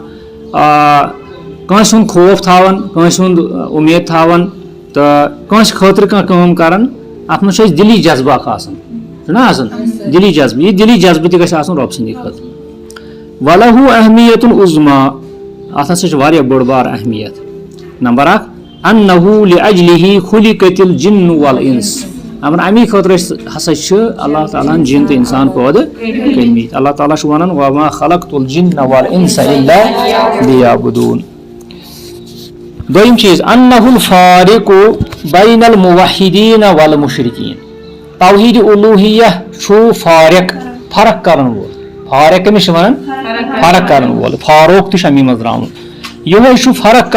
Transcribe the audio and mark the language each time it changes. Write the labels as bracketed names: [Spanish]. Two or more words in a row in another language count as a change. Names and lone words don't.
[Kashmiri] کٲنٛسہِ ہُنٛد خوف تھاوان کٲنٛسہِ ہُنٛد اُمید تھاوان تہٕ کٲنٛسہِ خٲطرٕ کانٛہہ کٲم کران اتھ منٛز چھُ اَسہِ دِلی جذبہٕ اکھ آسان چھُنہ آسان دِلی جذبہٕ یہِ دِلی جذبہٕ تہِ گژھِ آسُن رۄبہٕ سٕنٛدِ خٲطرٕ [Arabic] ولہُ اہمیت العظما [Kashmiri] اتھ ہسا چھِ واریاہ بٔڑ بار اہمیت نمبر اکھ [Arabic] انہ لأجلہ خلقت الجن والانس [Kashmiri] دپان امی خٲطرٕ ہسا چھِ اللہ تعالیٰ ہن جن تہٕ انسان پٲدٕ کٔرمٕتۍ اللہ تعالیٰ چھُ ونان [Arabic] وما خلقت الجن والانس الا لیعبدون [Kashmiri] دوٚیِم چیٖز [Arabic] انہ الفارق بین الموحدین والمشرکین توحید الوہیہ [Kashmiri] چھُ فرق کرن وول فارق کٔمِس چھِ ونان فرق کرن وول فاروق تہِ چھُ امی منٛز درٛامُت یِہوے چھُ فرق